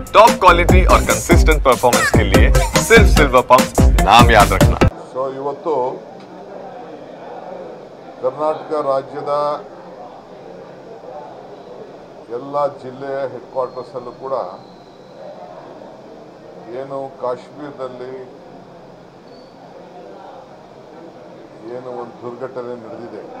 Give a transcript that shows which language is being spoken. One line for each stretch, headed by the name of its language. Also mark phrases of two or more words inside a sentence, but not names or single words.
English: top quality
Hindi: और
English: consistent performance
Hindi: के लिए सिर्फ सिल्वर पंप नाम याद रखना।
Kannada: सो ಇವತ್ತು ಕರ್ನಾಟಕ ರಾಜ್ಯದ ಎಲ್ಲ ಜಿಲ್ಲೆಯ
English: head quarters
Kannada: ಅಲ್ಲೂ ಕೂಡ ಏನು ಕಾಶ್ಮೀರದಲ್ಲಿ ಏನು ಒಂದು ದುರ್ಘಟನೆ ನಡೆದಿದೆ,